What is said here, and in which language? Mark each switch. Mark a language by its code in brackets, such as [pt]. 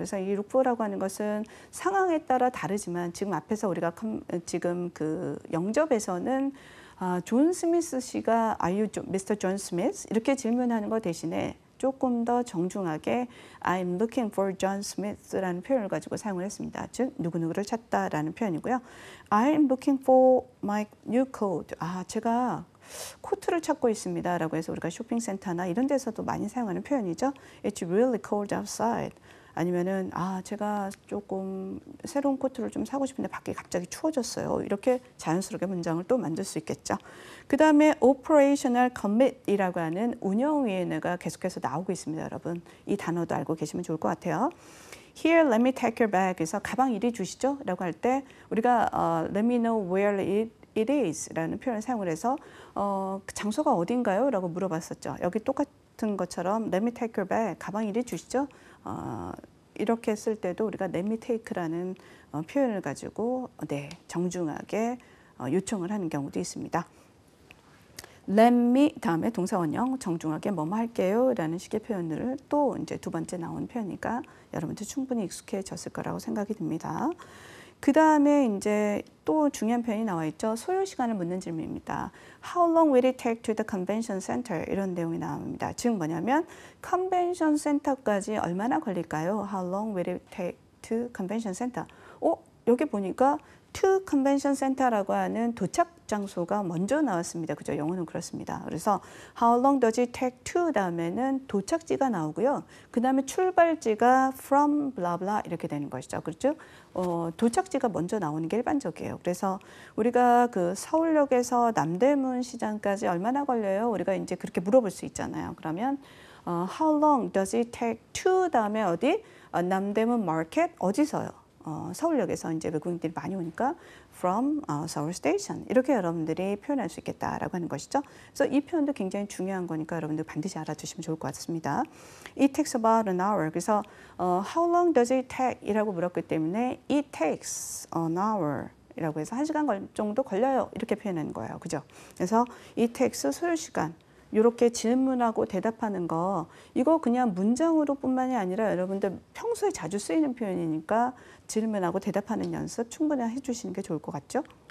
[ko] 그래서 이 look for라고 하는 것은 상황에 따라 다르지만 지금 앞에서 우리가 지금 그 영접에서는 존 스미스 씨가 [en] Are you Mr. John Smith? [ko] 이렇게 질문하는 것 대신에 조금 더 정중하게 [en] I'm looking for John Smith [ko] 라는 표현을 가지고 사용을 했습니다. 즉 누구누구를 찾다라는 표현이고요. [en] I'm looking for my new coat. [ko] 제가 코트를 찾고 있습니다 라고 해서 우리가 쇼핑센터나 이런 데서도 많이 사용하는 표현이죠. [en] It's really cold outside. [ko] 아니면은 제가 조금 새로운 코트를 좀 사고 싶은데 밖에 갑자기 추워졌어요. 이렇게 자연스럽게 문장을 또 만들 수 있겠죠. 그 다음에 operational commit이라고 하는 운영위원회가 계속해서 나오고 있습니다. 여러분 이 단어도 알고 계시면 좋을 것 같아요. [en] Here, let me take your bag. [ko] 그래서 가방 이리 주시죠 라고 할 때 우리가 [en] let me know where it is [ko] 라는 표현을 사용을 해서 그 장소가 어딘가요? 라고 물어봤었죠. 여기 똑같은 것처럼 [en] let me take your bag. [ko] 가방 이리 주시죠. 이렇게 쓸 때도 우리가 let me take라는 표현을 가지고 정중하게 요청을 하는 경우도 있습니다. Let me 다음에 동사원형 정중하게 뭐뭐 할게요 라는 식의 표현을 또 이제 두 번째 나온 표현이니까 여러분들 충분히 익숙해졌을 거라고 생각이 듭니다. 그 다음에 이제 또 중요한 표현이 나와 있죠. 소요 시간을 묻는 질문입니다. [en] How long will it take to the convention center? [ko] 이런 내용이 나옵니다. 즉 뭐냐면 컨벤션 센터까지 얼마나 걸릴까요? [en] How long will it take to convention center? [ko] 여기 보니까 [en] to convention center [ko] 라고 하는 도착 장소가 먼저 나왔습니다. 그죠? 영어는 그렇습니다. [en] 그래서 how long does it take to [ko] 다음에는 도착지가 나오고요. 그 다음에 출발지가 from blah blah 이렇게 되는 것이죠. 그렇죠? 도착지가 먼저 나오는 게 일반적이에요. 그래서 우리가 그 서울역에서 남대문 시장까지 얼마나 걸려요? 우리가 이제 그렇게 물어볼 수 있잖아요. [en] 그러면 how long does it take to [ko] 다음에 어디? 남대문 마켓 어디서요? 서울역에서 이제 외국인들이 많이 오니까 from Seoul Station 이렇게 여러분들이 표현할 수 있겠다라고 하는 것이죠. 그래서 이 표현도 굉장히 중요한 거니까 여러분들 반드시 알아두시면 좋을 것 같습니다. [en] It takes about an hour. 그래서 how long does it take? [ko] 이라고 물었기 때문에 [en] it takes an hour. [ko] 이라고 해서 1시간 정도 걸려요. 이렇게 표현하는 거예요. 그죠? 그래서 it takes 소요 시간. 이렇게 질문하고 대답하는 거 이거 그냥 문장으로 뿐만이 아니라 여러분들 평소에 자주 쓰이는 표현이니까 질문하고 대답하는 연습 충분히 해주시는 게 좋을 것 같죠?